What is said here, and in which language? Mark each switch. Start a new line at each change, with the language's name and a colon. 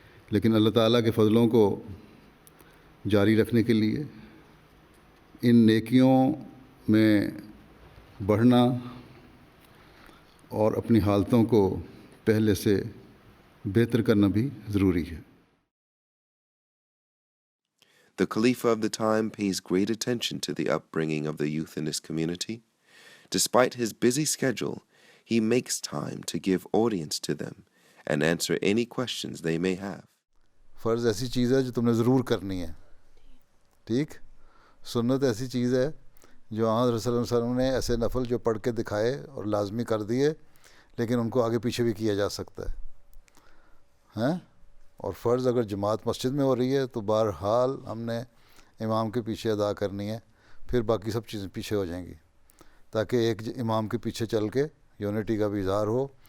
Urdu: لیکن اللہ تعالیٰ کے فضلوں کو جاری رکھنے کے لیے ان نیکیوں میں بڑھنا اور اپنی حالتوں کو پہلے سے بہتر کرنا بھی ضروری ہے.
English: The Khalifa of the time pays great attention to the upbringing of the youth in his community. Despite his busy schedule, he makes time to give audience to them and answer any questions they may have.
Urdu: فرض ایسی چیز ہے جو تم نے ضرور کرنی ہے. ٹھیک. سنت ایسی چیز ہے جو حضرت صلی اللہ علیہ وسلم نے ایسے نفل جو پڑھ کے دکھائے اور لازمی کر دیے، لیکن ان کو آگے پیچھے بھی کیا جا سکتا ہے. ہیں؟ اور فرض اگر جماعت مسجد میں ہو رہی ہے تو بہرحال ہم نے امام کے پیچھے ادا کرنی ہے، پھر باقی سب چیزیں پیچھے ہو جائیں گی، تاکہ ایک امام کے پیچھے چل کے یونٹی کا بھی اظہار ہو.